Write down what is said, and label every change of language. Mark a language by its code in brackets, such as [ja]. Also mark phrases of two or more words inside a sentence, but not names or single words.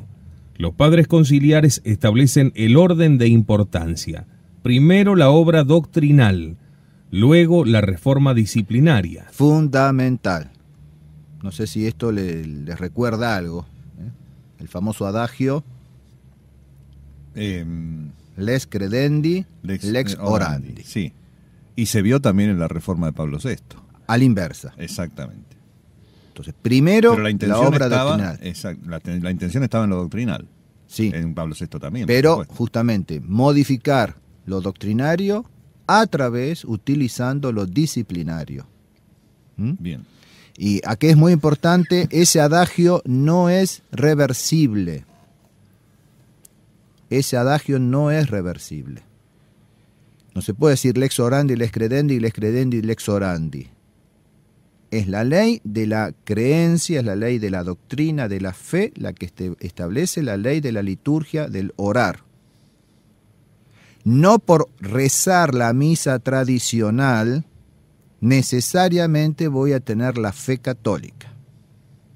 [es] Los padres conciliares establecen el orden de importancia. Primero la obra doctrinal, luego la reforma disciplinaria. Fundamental. No sé si esto les recuerda algo. El famoso adagio [la] Les credendi, lex orandi. [es] Sí. Y se vio también en la reforma de Pablo VI. A la inversa. Exactamente. Entonces, primero Pero la obra doctrinal. La intención estaba en lo doctrinal. Sí. En Pablo VI también. Pero justamente modificar lo doctrinario a través, utilizando lo disciplinario. Bien. Y aquí es muy importante, ese adagio no es reversible. Ese adagio no es reversible. No se puede decir [la] lex orandi, lex credendi, lex orandi. [es] Es la ley de la creencia, es la ley de la doctrina, de la fe, la que establece la ley de la liturgia, del orar. No por rezar la misa tradicional, necesariamente voy a tener la fe católica.